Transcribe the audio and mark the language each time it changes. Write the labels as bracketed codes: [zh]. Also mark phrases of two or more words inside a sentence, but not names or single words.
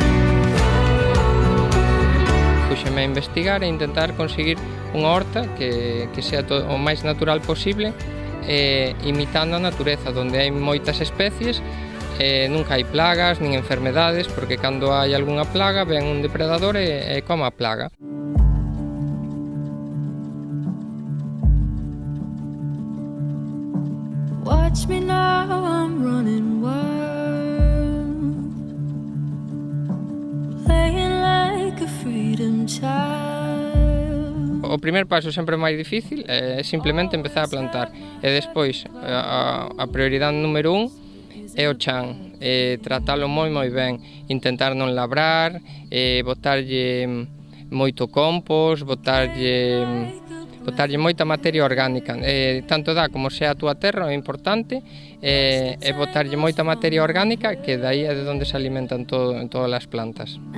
[gl] Puxeme a investigar e intentar conseguir unha horta que sea o máis natural posible, imitando a natureza, onde hai moitas especies, nunca hai plagas nin enfermedades, porque cando hai algunha plaga ven un depredador e come a plaga. [en] Watch me now, I'm running wild, playing like a freedom child. [gl] O primer paso sempre máis difícil é simplemente empezar a plantar, e despois a prioridade número 1 é o chan, tratalo moi ben, intentar non labrar, botarlle moito compost, botarlle moita materia orgánica, tanto dá como sea a túa terra, é importante, e botarlle moita materia orgánica, que dai é de onde se alimentan todas as plantas.